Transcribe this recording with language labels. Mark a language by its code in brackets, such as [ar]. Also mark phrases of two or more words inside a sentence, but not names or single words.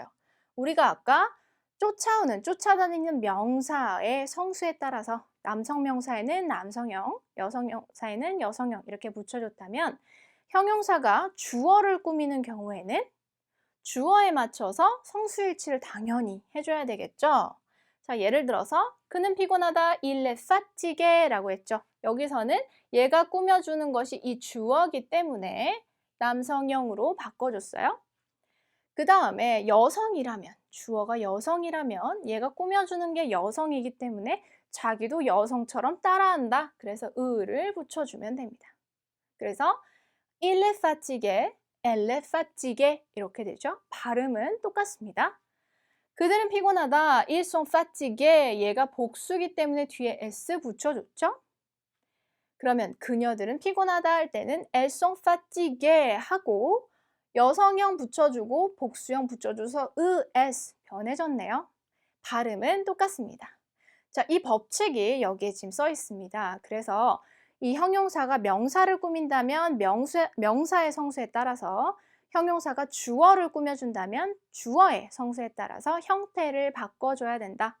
[ko] 우리가 아까 쫓아다니는 명사의 성수에 따라서 남성 명사에는 남성형, 여성 명사에는 여성형 이렇게 붙여줬다면 형용사가 주어를 꾸미는 경우에는 주어에 맞춰서 성수일치를 당연히 해줘야 되겠죠. 자, 예를 들어서 그는 피곤하다, [fr] il est fatigué [ko] 라고 했죠. 여기서는 얘가 꾸며주는 것이 이 주어기 때문에 남성형으로 바꿔줬어요. 그 다음에 여성이라면, 주어가 여성이라면 얘가 꾸며주는 게 여성이기 때문에 자기도 여성처럼 따라한다. 그래서 을을 붙여주면 됩니다. 그래서 [fr] il est fatigué, elle est fatiguée [ko] 이렇게 되죠. 발음은 똑같습니다. 그들은 피곤하다. [fr] ils sont fatigués. [ko] 얘가 복수기 때문에 뒤에 s 붙여줬죠. 그러면 그녀들은 피곤하다 할 때는 [fr] elles sont fatiguées [ko] 하고 여성형 붙여주고 복수형 붙여줘서 es 변해졌네요. 발음은 똑같습니다. 자, 이 법칙이 여기에 지금 써 있습니다. 그래서 이 형용사가 명사를 꾸민다면 명사의 성수에 따라서 형용사가 주어를 꾸며준다면 주어의 성수에 따라서 형태를 바꿔줘야 된다.